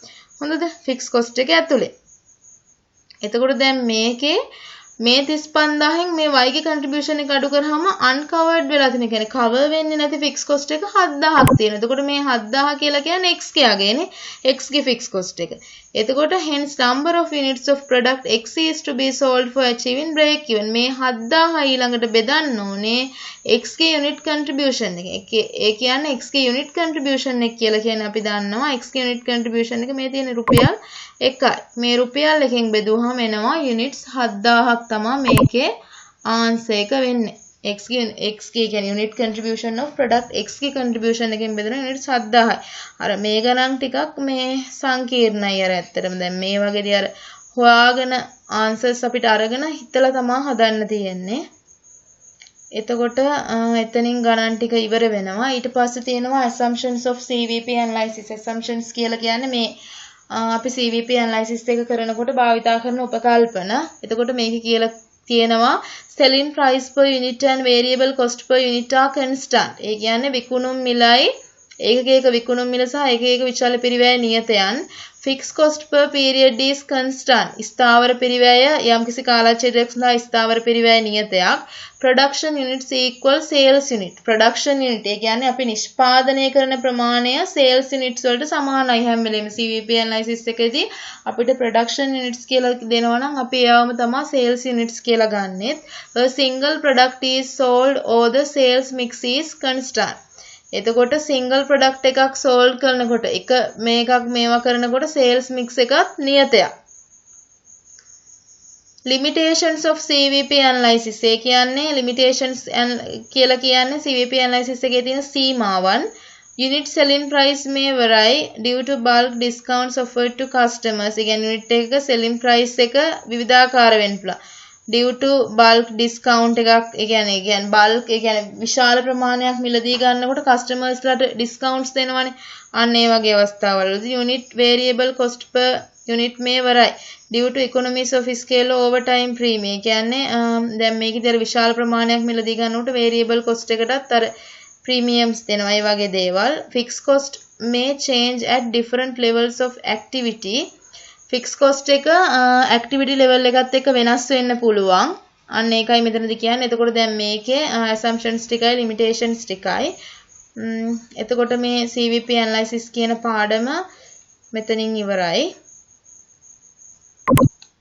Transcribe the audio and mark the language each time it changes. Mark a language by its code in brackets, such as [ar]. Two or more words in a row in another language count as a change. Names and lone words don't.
[si] හොඳද? [en] fixed cost [si] එක ඇතුලේ. එතකොට දැන් මේකේ මේ 35000න් මේ y ගේ contribution එක අඩු කරාම uncovered වෙලා තියෙන. කියන්නේ cover වෙන්නේ නැති [en] fixed cost [si] එක 7000ක් තියෙනවා. එතකොට මේ 7000 කියලා කියන්නේ x කයාගේනේ. x ගේ [en] fixed cost [si] එක. [en] එතකොට hence number of units of product x is to be sold for achieving break even. [si] මේ 7000 ඊළඟට බෙදන්න ඕනේ x ගේ [en] unit contribution [si] එක. ඒ කියන්නේ x ගේ [en] unit contribution [si] එක කියලා කියන්නේ අපි දන්නවා x ගේ [en] unit contribution [si] එක මේ තියෙන රුපියල් 1යි. මේ රුපියල් 1කින් බෙදුවාම එනවා units 7000ක් තමයි මේකේ answer එක වෙන්නේ. x ගේ කියන්නේ [en] unit contribution of product x [si] ගේ contribution එකෙන් බෙදෙන units 7000යි. අර මේ ගණන් ටිකක් මේ සංකීර්ණයි අර ඇත්තටම දැන් මේ වගේදී අර හොයාගෙන answers අපිට අරගෙන හිතලා තමයි හදන්න තියෙන්නේ. එතකොට එතනින් ගණන් ටික ඉවර වෙනවා. ඊට පස්සේ තියෙනවා [en] assumptions of CVP analysis. [si] assumptions කියලා කියන්නේ මේ අපි [en] CVP analysis [si] එක කරනකොට භාවිතා කරන උපකල්පන. එතකොට මේක කියලා තියෙනවා [en] selling price per unit and variable cost per unit are constant. [si] ඒ කියන්නේ විකුණුම් මිලයි ඒකක විකුණුම් මිල සහ ඒකක විචාල පිරිවැය නියතයන්. [en] fixed cost per period is constant. [si] ස්ථාවර පිරිවැය යම්කිසි කාලච්ඡේදයක් සඳහා ස්ථාවර පිරිවැය නියතයක්. [en] production units equal sales unit. production unit [si] ඒ කියන්නේ අපි නිෂ්පාදනය කරන ප්‍රමාණය [en] sales units [si] වලට සමානයි හැම වෙලේම [en] CVP analysis [si] එකේදී අපිට [en] production units [si] කියලා දෙනවා නම් අපි ඒවම තමයි [en] sales units [si] කියලා ගන්නෙත්. [en] a single product is sold or the sales mix is constant. [si] එතකොට [en] single product [si] එකක් sold කරනකොට එක මේකක් මේවා කරනකොට [en] sales mix [si] එකත් නියතයක්. [en] limitations of CVP analysis [si] ඒ කියන්නේ limitations කියලා කියන්නේ [en] CVP analysis [si] එකේ තියෙන සීමාවන්. [en] unit selling price may vary due to bulk discounts offered to customers. [si] ඒ කියන්නේ unit එකක [en] selling price [si] එක විවිධාකාර වෙන්න පුළුවන්. [en] due to bulk discount [si] එකක් ඒ කියන්නේ bulk ඒ කියන්නේ විශාල ප්‍රමාණයක් මිලදී ගන්නකොට customers ලාට discounts දෙනවනේ. අන්න ඒ වගේ අවස්ථාවලදී [en] unit variable cost per unit may vary due to economies of scale over time premium. [si] ඒ කියන්නේ දැන් මේකේදී විශාල ප්‍රමාණයක් මිලදී ගන්නකොට variable cost එකටත් අර premiums දෙනවා. ඒ වගේ දේවල්. [en] fixed cost may change at different levels of activity. fixed cost [si] එක [en] activity level [si] එකත් එක්ක වෙනස් වෙන්න පුළුවන්. අන්න ඒකයි මෙතනදී කියන්නේ. එතකොට දැන් මේකේ assumptions ටිකයි limitations ටිකයි. එතකොට මේ CVP analysis කියන පාඩම මෙතනින් ඉවරයි.